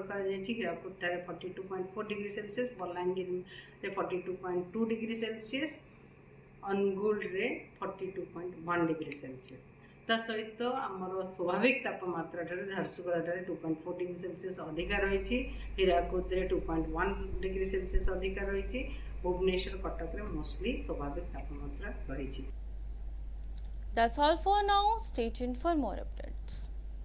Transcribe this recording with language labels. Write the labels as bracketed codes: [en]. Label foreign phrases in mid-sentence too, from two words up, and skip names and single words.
[or] କରା ଯାଉଛି ହୀରାକୁଦ ଠାରେ 42.4 [en] degree Celsius [or] ବଲାଙ୍ଗୀର ରେ 42.2 [en] degree Celsius [or] ଅନୁଗୁଳ ରେ 42.1 [en] degree Celsius [or] ତା ସହିତ ଆମର ସ୍ୱାଭାବିକ ତାପମାତ୍ରା ଠାରେ ଝାରସୁଗୁଡ଼ା ଠାରେ 2.4 [en] degree Celsius [or] ଅଧିକା ରହି ହୀରାକୁଦ ରେ 2.1 [en] degree Celsius [or] ଅଧିକା ରହି ଭୁବନେଶ୍ୱର କଟକ ରେ ମୋଷ୍ଟଲି ସ୍ୱାଭାବିକ ତାପମାତ୍ରା ରହି। [en] That's all for now. Stay tuned for more updates.